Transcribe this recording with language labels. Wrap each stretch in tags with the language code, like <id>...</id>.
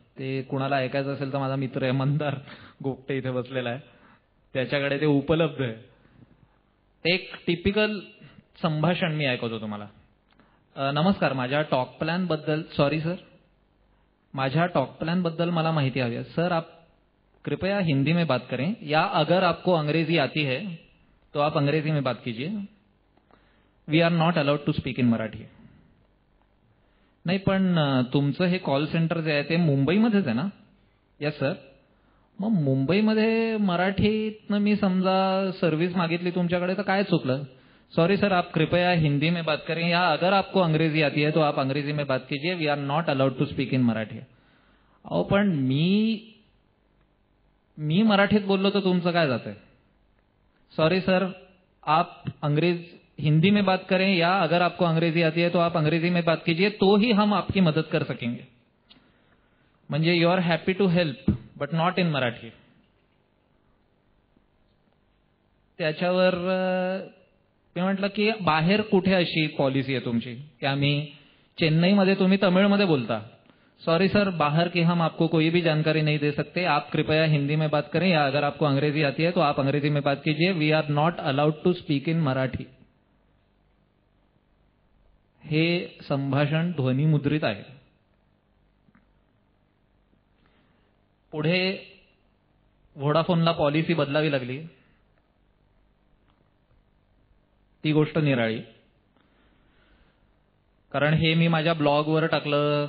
<mr>ते कुणाला ऐकायचं असेल तर माझा मित्र आहे मंदार गोपटे इथे बसलेला आहे, त्याच्याकडे ते उपलब्ध आहे. एक टिपिकल संभाषण मी ऐकवतो तुम्हाला. नमस्कार, माझ्या टॉक प्लॅन बद्दल, सॉरी सर, माझ्या टॉक प्लॅन बद्दल मला माहिती हवी है.</mr> <hi>सर आप कृपया हिंदी में बात करें, या अगर आपको अंग्रेजी आती है तो आप अंग्रेजी में बात कीजिए.</hi> <en>We are not allowed to speak in Marathi.</en> <mr>नाही पण तुमचं हे कॉल सेंटर जे आहे ते मुंबईमध्येच आहे ना.</mr> <en>Yes sir.</en> <mr>मग मुंबईमध्ये मराठीतनं मी समजा सर्व्हिस मागितली तुमच्याकडे तर काय चुकलं.</mr> <hi>सॉरी सर, आप कृपया हिंदी में बात करें, या अगर आपको अंग्रेजी आती है तो आप अंग्रेजी में बात कीजिए.</hi> <en>We are not allowed to speak in Marathi.</en> <mr>अहो पण मी मराठीत बोललो तर तुमचं काय जातंय.</mr> <hi>सॉरी सर, आप हिंदी में बात करें, या अगर आपको अंग्रेजी आती है तो आप अंग्रेजी में बात कीजिए, तो ही हम आपकी मदद कर सकेंगे.</hi> <en>म्हणजे you are happy to help but not in Marathi.</en> <mr>त्याच्यावर मी म्हटलं की बाहेर कुठे अशी पॉलिसी आहे तुमची की आम्ही चेन्नईमध्ये तुम्ही तमिळमध्ये बोलता.</mr> <hi>सॉरी सर, बाहर की हम आपको कोई भी जानकारी नहीं दे सकते. आप कृपया हिंदी में बात करें, या अगर आपको अंग्रेजी आती है तो आप अंग्रेजी में बात कीजिए.</hi> <en>We are not allowed to speak in Marathi.</en> <mr>हे संभाषण ध्वनिमुद्रित आहे. पुढे व्होडाफोनला पॉलिसी बदलावी लागली. ती गोष्ट निराळी, कारण हे मी माझ्या ब्लॉगवर टाकलं.</mr>